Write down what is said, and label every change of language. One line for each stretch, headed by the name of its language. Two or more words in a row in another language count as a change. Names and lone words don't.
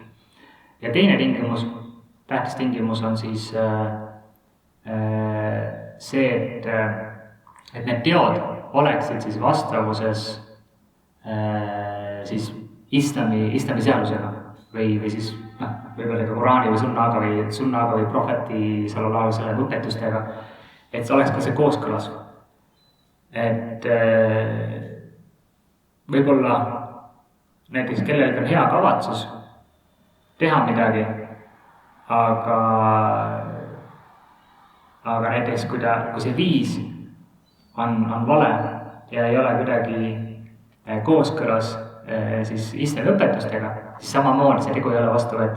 Estonian: Ja teine tingimus, tähtis tingimus on siis see, et need teod oleksid siis vastavuses siis islami seadusega või siis võib-olla ka Qurani või sunnaga või prohveti
Arabic: صلى الله عليه وسلم
Estonian: õpetustega, et see oleks ka see kooskõlas. Et võib-olla näiteks kellelgi on hea kavatsus teha midagi, aga näiteks kui see viis on vale ja ei ole kuidagi kooskõlas siis islami õpetustega, siis samamoodi see tegu ei ole vastuvõetav.